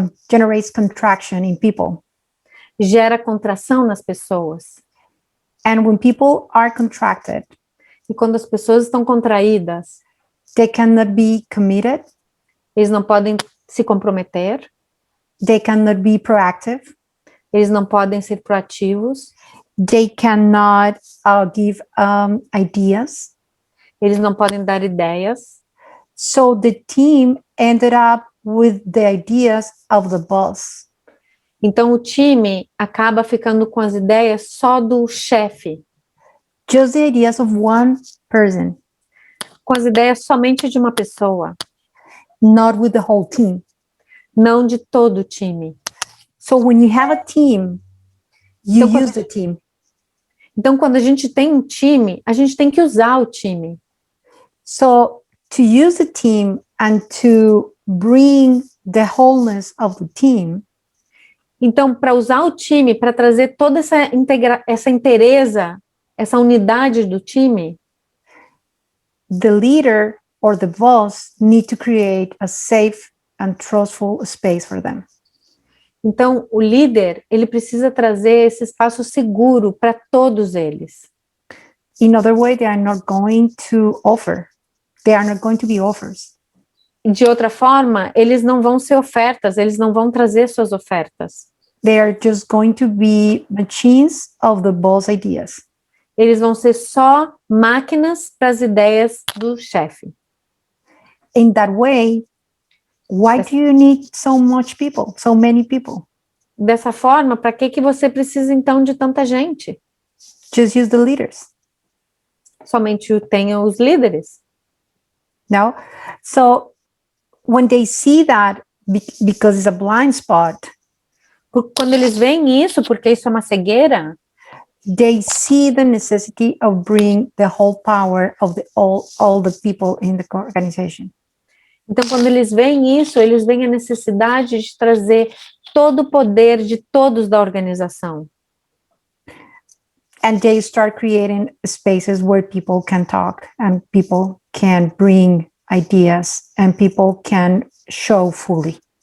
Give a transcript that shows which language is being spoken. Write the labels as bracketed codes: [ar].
[en] generates contraction in people. [pt] gera contração nas pessoas. [en] And when people are contracted, [pt] E quando as pessoas estão contraídas, [en] they cannot be committed, [pt] eles não podem se comprometer, [en] they cannot be proactive, [pt] eles não podem ser proativos, [en] they cannot give ideas. [pt] eles não podem dar ideias. [en] So the team ended up with the ideas of the boss. [pt] Então o time acaba ficando com as ideias só do chefe, [en] Just the ideas of one person, [pt] com as ideias somente de uma pessoa, [en] not with the whole team. [pt] não de todo o time. [en] So when you have a team, you [pt] Então, [en] use the team. [pt] Então, quando a gente tem um time, a gente tem que usar o time. [en] So to use the team and to bring the wholeness of the team, [pt] Então, para usar o time, para trazer toda essa inteireza, essa unidade do time, [en] the leader or the boss need to create a safe and trustful space for them. [pt] então o líder, ele precisa trazer esse espaço seguro para todos eles. [en] In other way, they are not going to offer. They are not going to be offers. [pt] De outra forma, eles não vão ser ofertas, eles não vão trazer suas ofertas. [en] They are just going to be machines of the boss ideas. [pt] Eles vão ser só máquinas para as ideias do chefe. [en] In that way, why do you need so many people? [pt] Dessa forma, para que você precisa então de tanta gente? [en] Just use the leaders. [pt] Somente tenha os líderes. [en] No? So when they see that, because it's a blind spot, [pt] Porque quando eles veem isso, porque isso é uma cegueira, [en] they see the necessity of bringing the whole power of all the people in the organization. [pt] então quando eles veem isso, eles veem a necessidade de trazer todo o poder de todos da organização. [en] And they start creating spaces where people can talk and people can bring ideas and people can show fully.